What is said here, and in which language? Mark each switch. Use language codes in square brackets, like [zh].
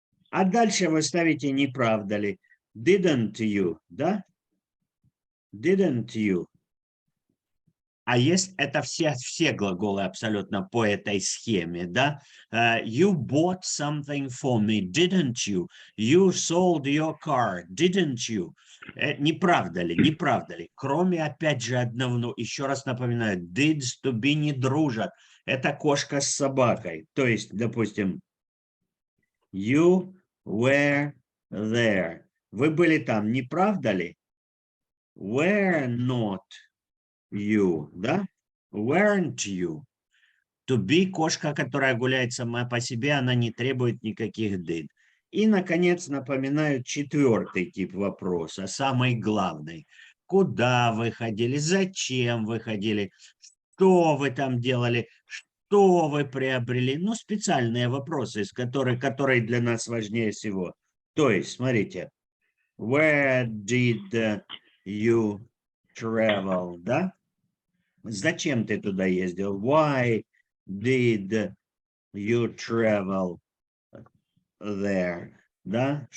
[ru] А дальше вы ставите не правда ли. [en] Didn't you, да? Didn't you. [ru] А есть это все глаголы абсолютно по этой схеме, да? [en] You bought something for me, didn't you? You sold your car, didn't you? [ru] Не правда ли, не правда ли? Кроме, опять же, одного, ну, еще раз напоминаю, dids to be не дружат. Это кошка с собакой. То есть, допустим, [en] you were there. [ru] Вы были там, не правда ли? [en] Were not you, да? Weren't you? [ru] To be кошка, которая гуляет сама по себе, она не требует никаких did. И, наконец, напоминаю четвертый тип вопроса, самый главный. Куда вы ходили? Зачем вы ходили? Что вы там делали? Что вы приобрели? Ну, специальные вопросы, которые для нас важнее всего. То есть, смотрите, [en] where did you travel, [ru] да? Зачем ты туда ездил? [en] Why did you travel there, да?